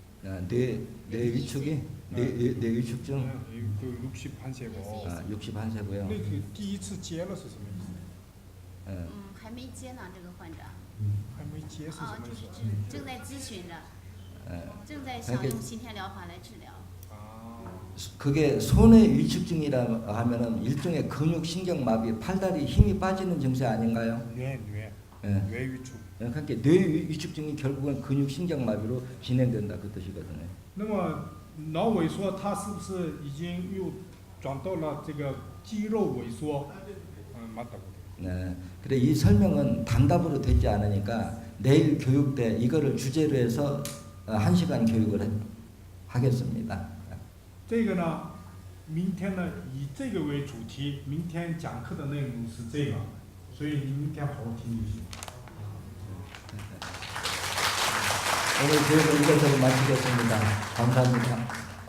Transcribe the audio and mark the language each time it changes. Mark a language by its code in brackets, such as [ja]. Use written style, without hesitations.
[ko] 뇌 위축이 뇌 위축증. 그 61세고. 61세고요. [zh] 那个第一次接了是什么意思？还没接呢，这个患者。还没接是什么意思？正在咨询着，正在想用心跳疗法来治疗。 [ko] 그게 손의 위축증이라 하면은 일종의 근육 신경 마비, 팔다리 힘이 빠지는 증세 아닌가요? 뇌 위축. 그러니까 뇌 위축증이 결국은 근육 신경 마비로 진행된다 그 뜻이거든요. [zh] 那么脑萎缩，它是不是已经又转到了这个肌肉萎缩？ [ko] 맞다고. 네. 그래 이 설명은 단답으로 되지 않으니까 내일 교육 때 이거를 주제로 해서 1시간 교육을 하겠습니다. [zh] 这个呢，明天呢以这个为主题，明天讲课的内容是这个，所以你明天好好听就行。 [ko] 오늘 교육을 이것으로 마치겠습니다. 감사합니다.